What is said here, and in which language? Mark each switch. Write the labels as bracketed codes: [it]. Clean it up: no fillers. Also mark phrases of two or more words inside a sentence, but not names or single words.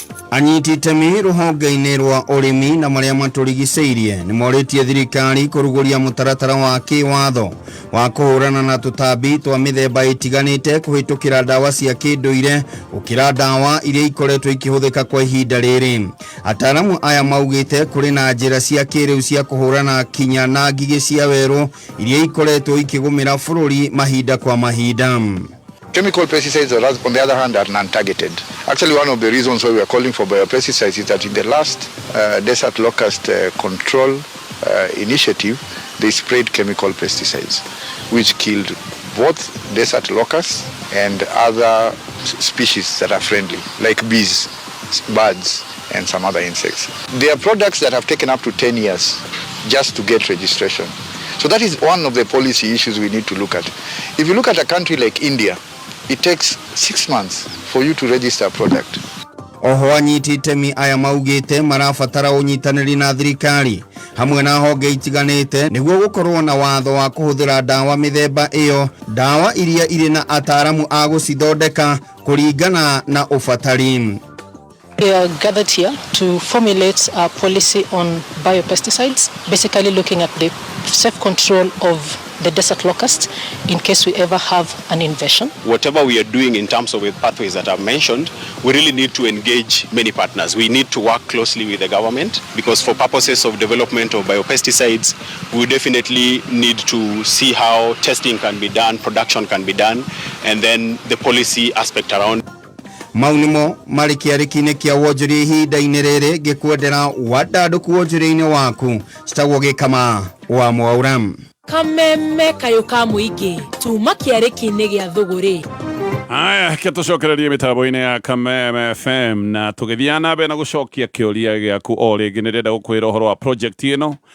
[ki] anyiti itemi ruhonge-inĩ rwa ũrĩmi na marĩa matũrigicĩirie nĩ morĩtie thirikari kũrugũria mũtaratara wa kĩwatho wa kũhũrana na tũtambi twa mĩthemba ĩtiganĩte kũhĩtũkĩra ndawa cia kĩndũire gũkĩra ndawa iria ikoretwo ikĩhũthĩka kwa ihinda rĩrĩ. Ataaramu aya maugĩte kũrĩ na njĩra cia kĩrĩu cia kũhũrana kinya na ngigĩ cia werũ iria ikoretwo ikĩgũmĩra bũrũri mahinda kwa mahinda. [en] Chemical pesticides, on the other hand, are non-targeted. Actually, one of the reasons why we are calling for biopesticides is that in the last desert locust control initiative, they sprayed chemical pesticides, which killed both desert locusts and other species that are friendly, like bees, birds, and some other insects. They are products that have taken up to 10 years just to get registration. So that is one of the policy issues we need to look at. If you look at a country like India, it takes 6 months for you to register a product. [ki] Oho anyiti itemi aya maugĩte marabatara ũnyitanĩri na thirikari hamwe na honge itiganĩte nĩguo gũkorwo na watho wa kũhũthĩra ndawa mĩthemba ĩyo, ndawa iria irĩ na ataaramu a gũcithondeka kũringana na ũbatari. [en] We are gathered here to formulate a policy on biopesticides, basically looking at the safe control of the desert locust in case we ever have an invasion. Whatever we are doing in terms of the pathways that I've mentioned, we really need to engage many partners. We need to work closely with the government because for purposes of development of biopesticides, we definitely need to see how testing can be done, production can be done, and then the policy aspect around. [ki] Maunimo marĩ kĩarĩki-inĩ kĩa wonjoria ihinda-inĩ rĩrĩ ngĩkwendera wandandũku wonjoria-inĩ waku citagwo Gĩkama wa Mwaura. Kameme kayo ka mũingĩ tuma kĩarĩki-inĩ gĩa thũgũrĩ. Aya tucokererie mitambo-inĩ ya Kameme FM na tũgĩthiĩ na mbere na gũcokia kĩũria gĩaku o rĩngĩ nĩ ndĩrenda gũkwĩra ũhoro wa project ĩno.